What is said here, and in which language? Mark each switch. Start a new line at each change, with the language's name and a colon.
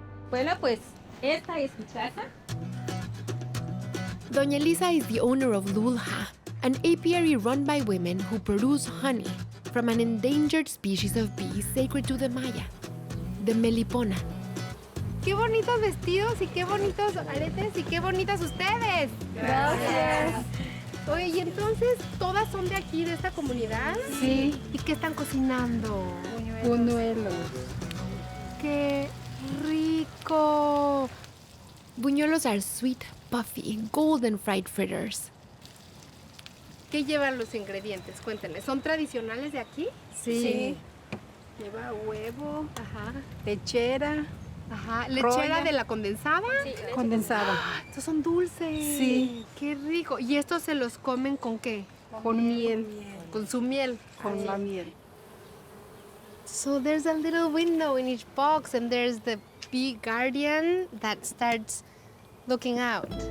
Spanish: Bueno, pues esta es mi casa.
English: Doña Elisa is the owner of Lool-Há, an apiary run by women who produce honey from an endangered species of bee sacred to the Maya, the Melipona.
Spanish: ¡Qué bonitos vestidos y qué bonitos aretes y qué bonitas ustedes! Gracias. Oye, ¿y entonces todas son de aquí, de esta comunidad? Sí. ¿Y qué están cocinando? Buñuelos. ¡Qué rico!
English: Buñuelos are sweet, puffy, golden fried fritters.
Spanish: ¿Qué llevan los ingredientes? Cuéntenme. ¿Son tradicionales de aquí? Sí. Lleva huevo, Lechera ajá, lechera Roya. de la condensada. Sí, condensada. Estos son dulces. Sí. Qué rico. ¿Y estos se los comen con qué? Con miel. Con su miel. Con la miel.
English: So there's a little window in each box and there's the bee guardian that starts looking out.